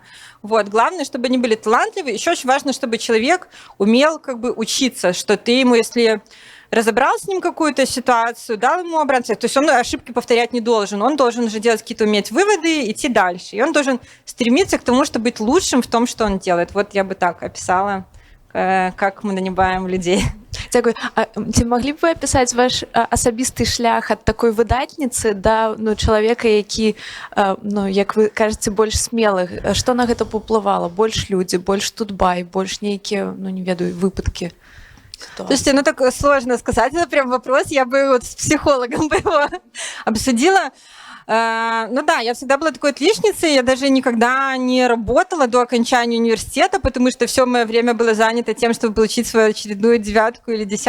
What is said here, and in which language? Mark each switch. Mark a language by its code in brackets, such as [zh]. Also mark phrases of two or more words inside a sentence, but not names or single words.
[ru] Главное, чтобы они были талантливы. Еще очень важно, чтобы человек умел как бы учиться, что ты ему, если разобрал с ним какую-то ситуацию, дал ему обратно, то есть он ошибки повторять не должен, он должен уже делать какие-то, уметь выводы, идти дальше. И он должен стремиться к тому, чтобы быть лучшим в том, что он делает. Я бы так описала, как мы нанимаем людей. [be] Дякую. А ці маглі б ви апісаць ваш асабісты шлях ад такой выдатніцы да чалавека, які, як вы кажаце, больш смелых? Што на гэта паўплывала? Больш людзі, больш тутбай, больш нейкія, не ведаю, выпадкі? [ru] Слушайте, так сложно сказать, это прям вопрос, я бы с психологом бы его обсудила. Да, я всегда была такой отличницей, я даже никогда не работала до окончания университета, потому что все мое время было занято тем, чтобы получить свою очередную 9 или 10.